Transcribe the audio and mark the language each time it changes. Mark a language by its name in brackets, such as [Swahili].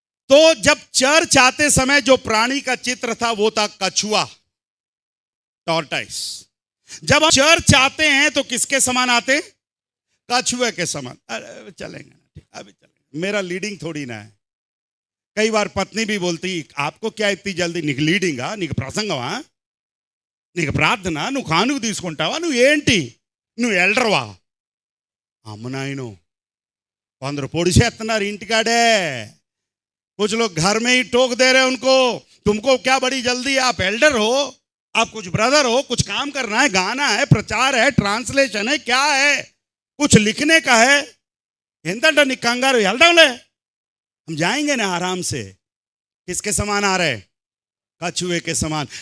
[Hindi] तो जब चर्च आते समय जो प्राणी का चित्र था वो था कछुआ, टॉर्टाइस। जब हम चर्च आते हैं तो किसके समान आते? कछुए के समान। अरे चलेंगे ना, अभी चलेंगे, मेरा लीडिंग थोड़ी ना है। कई बार पत्नी भी बोलती, आपको क्या इतनी जल्दी [Telugu] నీకు లీడింగా, నీకు ప్రసంగమా, నీకు ప్రార్థన, నువ్వు కానుక తీసుకుంటావా, నువ్వు ఏంటి, నువ్వు ఎల్డర్వా? అమ్మ నాయనో, కొందరు పొడిచేస్తున్నారు ఇంటికాడే। [Hindi] कुछ लोग घर में ही टोक दे रहे हैं उनको, तुमको क्या बड़ी जल्दी है, आप एल्डर हो, आप कुछ ब्रदर हो, कुछ काम करना है, गाना है, प्रचार है, ट्रांसलेशन है, क्या है, कुछ लिखने का है, इंतनी कंगारू एल्डले। हम जाएंगे ना आराम से। किसके समान आ रहे? कछुए के समान।